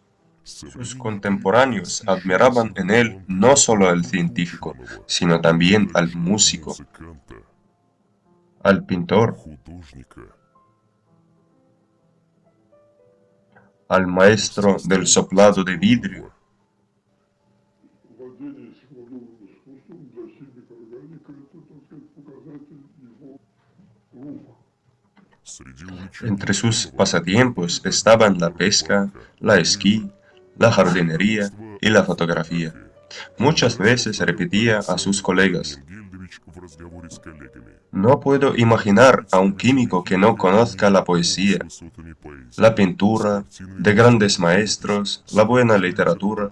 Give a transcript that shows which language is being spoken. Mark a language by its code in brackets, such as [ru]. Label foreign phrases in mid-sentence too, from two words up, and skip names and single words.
[es] Sus contemporáneos admiraban en él no solo al científico, sino también al músico, al pintor, al maestro del soplado de vidrio. [ru] Владение силовым искусством для химика органика — это, так сказать, показатель его рук. [es] Entre sus pasatiempos estaban la pesca, la esquí, la jardinería y la fotografía. Muchas veces repetía a sus colegas: "No puedo imaginar a un químico que no conozca la poesía, la pintura, de grandes maestros, la buena literatura.